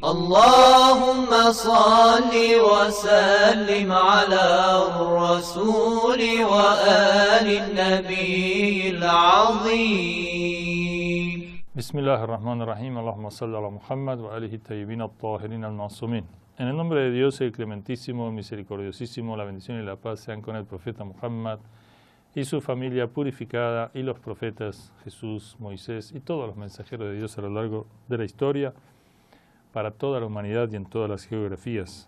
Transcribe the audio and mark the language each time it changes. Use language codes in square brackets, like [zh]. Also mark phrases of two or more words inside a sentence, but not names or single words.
[ar] اللهم صل وسلم على الرسول وآل النبي العظيم. بسم الله الرحمن الرحيم. اللهم صل على محمد و آله طيبين الطاهرين المعصومين. [es] En el nombre de Dios, el clementísimo, el misericordiosísimo, la bendición y la paz sean con el profeta Muhammad y su familia purificada y los profetas Jesús, Moisés y todos los mensajeros de Dios a lo largo de la historia, para toda la humanidad y en todas las geografías.